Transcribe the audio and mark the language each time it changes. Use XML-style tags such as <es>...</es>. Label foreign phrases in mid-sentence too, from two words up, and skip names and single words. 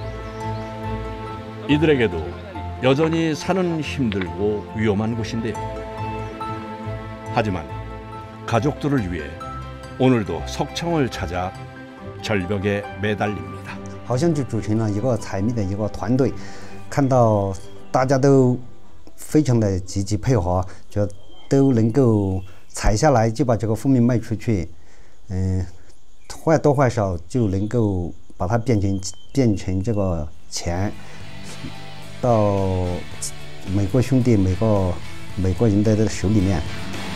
<ko>이들에게도 여전히 산은 힘들고 위험한 곳인데요. 하지만 가족들을 위해 오늘도 석청을 찾아 절벽에 매달립니다.</ko> <zh>好像就组成了一个采蜜的一个团队，看到大家都非常的积极配合，就都能够采下来就把这个蜂蜜卖出去，或多或少就能够把它变成这个钱，到每个兄弟每个人的手里面。</zh>